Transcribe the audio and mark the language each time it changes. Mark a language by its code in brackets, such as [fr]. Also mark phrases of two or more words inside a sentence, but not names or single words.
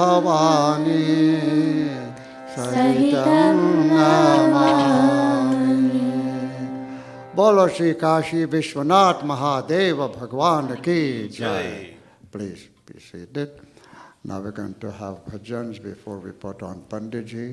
[sa] भवानी सहितं नमामि। [hi] बोलो श्री काशी विश्वनाथ महादेव भगवान की जय। [en] Please be seated. Now we're going to have bhajans before we put on Panditji.